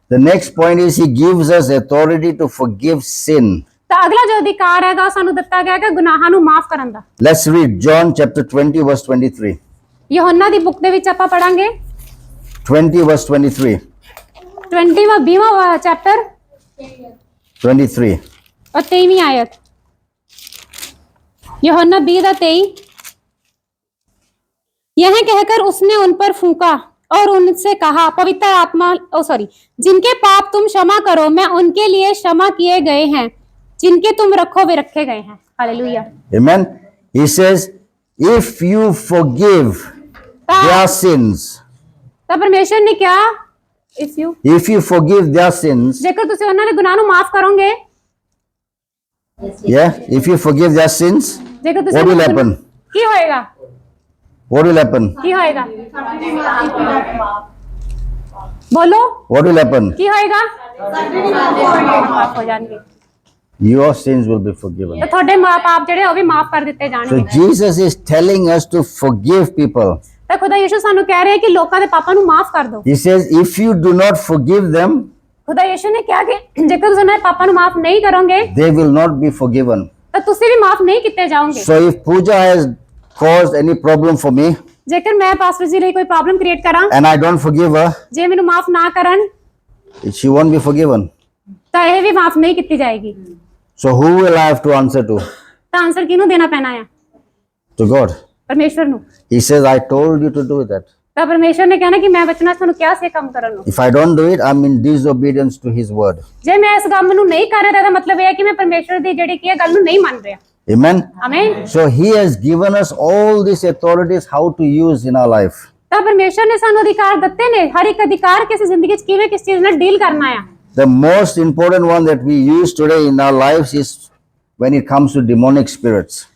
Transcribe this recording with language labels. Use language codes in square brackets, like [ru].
[en] The next point is he gives us authority to forgive sin. [pa] ਤਾਂ ਅਗਲਾ ਜੋ ਅਧਿਕਾਰ ਹੈਗਾ ਸਾਨੂੰ ਦਿੱਤਾ ਗਿਆ ਕਿ ਗੁਨਾਹਾਂ ਨੂੰ ਮਾਫ ਕਰਨ ਦਾ। [en] Let's read John chapter 20 verse 23. [pa] ਯਹੋਨਾ ਦੀ book ਦੇ ਵਿੱਚ ਆਪਾਂ ਪੜਾਂਗੇ [en] 20 verse 23. [pa] 20ਵਾਂ ਚੈਪਟਰ [en] 23. [hi] और 23वीं आयत। यूहन्ना 20:23। यह कहकर उसने उन पर फूंका और उनसे कहा, पवित्र आत्मा जिनके पाप तुम क्षमा करो, मैं उनके लिए क्षमा किए गए हैं, जिनके तुम रखो वे रखे गए हैं। Hallelujah. [en] Amen. He says, if you forgive their sins, [pa] ਤਾਂ ਪਰਮੇਸ਼ਰ ਨੇ ਕਿਹਾ [en] if you forgive their sins, [pa] ਜੇਕਰ ਤੁਸੀਂ ਉਹਨਾਂ ਦੇ ਗੁਨਾਹ ਨੂੰ ਮਾਫ ਕਰੋਗੇ, [en] yeah, if you forgive their sins, [pa] ਜੇਕਰ [en] what will happen? [pa] ਕੀ ਹੋਏਗਾ? [en] What will happen? [pa] ਕੀ ਹੋਏਗਾ? ਬੋਲੋ। [en] What will happen? [pa] ਕੀ ਹੋਏਗਾ? ਮਾਫ ਹੋ ਜਾਣਗੇ। [en] Your sins will be forgiven. [pa] ਤਾਂ ਤੁਹਾਡੇ ਮਾਂ-ਬਾਪ ਜਿਹੜੇ ਉਹ ਵੀ ਮਾਫ ਕਰ ਦਿੱਤੇ [en] So [pa] ਜਾਣਗੇ। [en] Jesus is telling us to forgive people. [pa] ਤਾਂ ਖੁਦਾ ਯਿਸੂ ਸਾਨੂੰ ਕਹਿ ਰਿਹਾ ਹੈ ਕਿ ਲੋਕਾਂ ਦੇ ਪਾਪਾਂ ਨੂੰ ਮਾਫ ਕਰ ਦਿਓ। [en] He says, if you do not forgive them, [pa] ਖੁਦਾ ਯਿਸੂ ਨੇ ਕਿਹਾ ਕਿ ਜੇਕਰ ਤੁਸੀਂ ਉਹਨਾਂ ਦੇ ਪਾਪਾਂ ਨੂੰ ਮਾਫ ਨਹੀਂ ਕਰੋਗੇ [en] they will not be forgiven. [pa] ਤਾਂ ਤੁਸੀਂ ਵੀ ਮਾਫ ਨਹੀਂ ਕੀਤੇ ਜਾਓਗੇ। [en] So if Pooja has caused any problem for me [pa] ਜੇਕਰ ਮੈਂ ਪਾਸਟਰ ਜੀ ਲਈ ਕੋਈ ਪ੍ਰੋਬਲਮ ਕ੍ਰੀਏਟ ਕਰਾਂ, [en] and I don't forgive her, [pa] ਜੇ ਮੈਨੂੰ ਮਾਫ ਨਾ ਕਰਨ, [en] she won't be forgiven. [pa] ਤਾਂ ਇਹ ਵੀ ਮਾਫ ਨਹੀਂ ਕੀਤੀ ਜਾਏਗੀ। [en] So who will I have to answer to? [pa] ਤਾਂ ਆਨਸਰ ਕਿਹਨੂੰ ਦੇਣਾ ਪੈਣਾ ਹੈ? [en] To God. [pa] ਪਰਮੇਸ਼ਵਰ ਨੂੰ। [en] He says, I told you to do that. [pa] ਤਾਂ ਪਰਮੇਸ਼ਵਰ ਨੇ ਕਹਿਣਾ ਕਿ ਮੈਂ ਬਚਨਾ ਤੁਹਾਨੂੰ ਕਿਹਾ ਸੀ ਕੰਮ ਕਰਨ ਨੂੰ। [en] If I don't do it, I'm in disobedience to His word. [pa] ਜੇ ਮੈਂ ਇਸ ਕੰਮ ਨੂੰ ਨਹੀਂ ਕਰ ਰਿਹਾ ਤਾਂ ਮਤਲਬ ਇਹ ਹੈ ਕਿ ਮੈਂ ਪਰਮੇਸ਼ਵਰ ਦੀ ਜਿਹੜੀ ਕੀ ਹੈ ਗੱਲ ਨੂੰ ਨਹੀਂ ਮੰਨ ਰਿਹਾ। [en] Amen. [pa] ਆਮੀਨ। [en] So He has given us all these authorities how to use in our life. [pa] ਤਾਂ ਪਰਮੇਸ਼ਰ ਨੇ ਸਾਨੂੰ ਅਧਿਕਾਰ ਦਿੱਤੇ ਨੇ, ਹਰ ਇੱਕ ਅਧਿਕਾਰ ਕਿਸੇ ਜ਼ਿੰਦਗੀ 'ਚ ਕਿਵੇਂ ਕਿਸ ਚੀਜ਼ ਨਾਲ ਡੀਲ ਕਰਨਾ ਆ। [en] The most important one that we use today in our lives is when it comes to demonic spirits.